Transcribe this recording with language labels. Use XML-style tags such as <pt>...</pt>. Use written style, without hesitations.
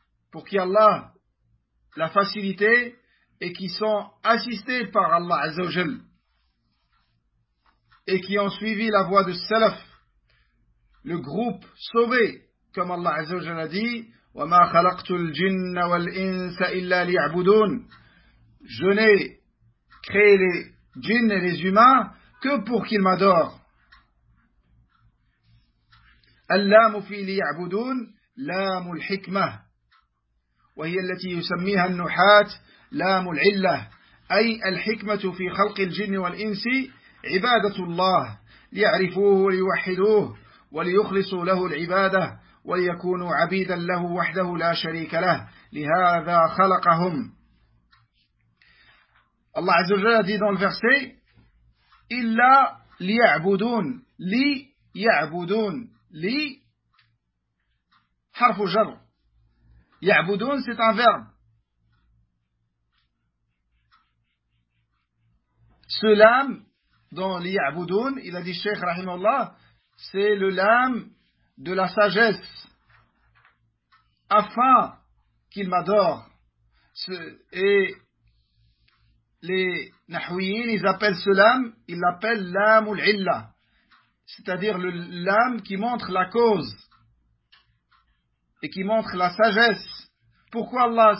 <fr>Pour qui Allah l'a facilité et qui sont assistés par Allah Azza wa Jal et qui ont suivi la voie de Salaf le groupe sauvé, comme Allah Azza wa Jalla a dit,</fr> <ar>وَمَا خَلَقْتُ الْجِنَّ وَالْإِنسَ إِلَّا لِيَعْبُدُونَ.</ar> <fr>Je n'ai créé les djinns et les humains que pour qu'ils m'adorent.</fr> <ar>اللام في ليعبدون لام الحكمة وهي التي يسميها النحاة لام العلة أي الحكمة في خلق الجن والإنس عبادة الله ليعرفوه وليوحدوه وليخلصوا له العبادة وليكونوا عبيدا له وحده لا شريك له لهذا خلقهم. الله عز وجل</ar> <fr>dit dans le verset</fr> <ar>إلا ليعبدون ليعبدون لي حرف جر يعبدون</ar> <fr>c'est un verbe. Ce lam dans li yabudun, il a dit Cheikh Rahimallah, c'est le lam de la sagesse afin qu'il m'adore. Et les nahouyin, ils appellent ce lam, ils l'appellent lam ul illa, c'est-à-dire le lame qui montre la cause et qui montre la sagesse. Pourquoi Allah?</fr>